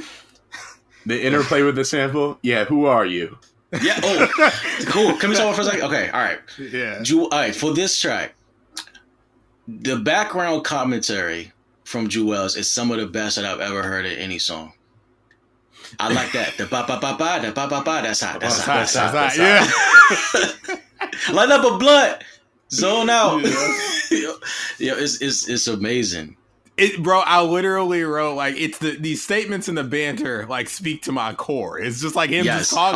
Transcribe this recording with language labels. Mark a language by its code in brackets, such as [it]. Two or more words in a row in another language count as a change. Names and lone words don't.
[en] The interplay with the sample. Yeah, who are you? Yeah. Oh, cool. Can we talk for a second? Okay. All right. Yeah. All right. For this track, the background commentary from Jewel's is some of the best that I've ever heard in any song. I like that. The ba ba ba ba, the ba ba ba. That's hot. That's hot. Yeah. Light up a blunt. Zone out. Yeah. It's amazing. Bro, I literally wrote like it's these statements in the banter like speak to my core. It's just like him just talking.